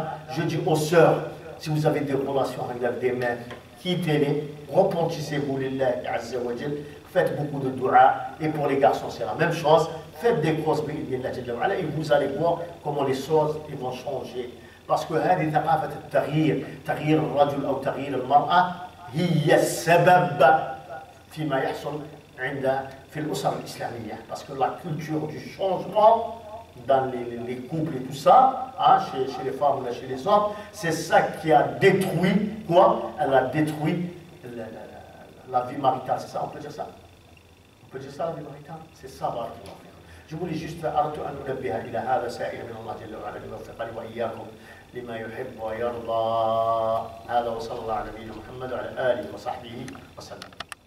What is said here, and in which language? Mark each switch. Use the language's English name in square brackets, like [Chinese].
[French] Je dis aux sœurs, si vous avez des relations avec des mères, quittez-les, repentissez-vous, lillahi azza wa jal, faites beaucoup de dua, et pour les garçons c'est la même chose, faites des causes, et vous allez voir comment les choses ils vont changer. Parce que [Arabic] هذه ثقافة تغيير الرجل أو تغيير المرأة هي السبب فيما يحصل في الأسر الإسلامية. [French] Parce que la culture du changement dans les couples et tout ça, hein, chez les femmes ou chez les hommes, c'est ça qui a détruit quoi? Elle a détruit la vie maritale, c'est ça? On peut dire ça? On peut dire ça, la vie maritale? C'est ça, barakallahu fikum. Je voulais juste [Arabic] أردت أن أنبه إلى هذا سائلا من الله جل وعلا ليوفقني وإياكم لما يحب ويرضى. هذا وصلى الله على نبينا محمد وعلى آله وصحبه وسلم.